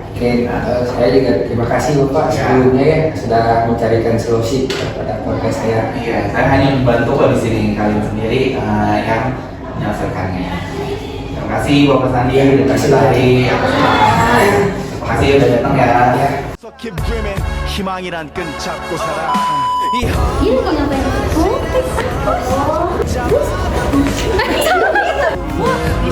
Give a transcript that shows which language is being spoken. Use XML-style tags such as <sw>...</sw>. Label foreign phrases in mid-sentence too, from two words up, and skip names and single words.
<id>Oke, saya juga terima kasih Bapak sebelumnya ya sudah mencarikan solusi kepada keluarga saya. Iya, saya hanya membantu kok di sini, kalian sendiri yang menyelesaikannya. Terima kasih Bapak Sandi, terima kasih Tari, terima kasih udah datang ya.</id> <en>So keep dreaming</en> <ko>희망이란 끈 잡고 살아</ko> <id>Ini kok ngapain? Oh, terus?</id>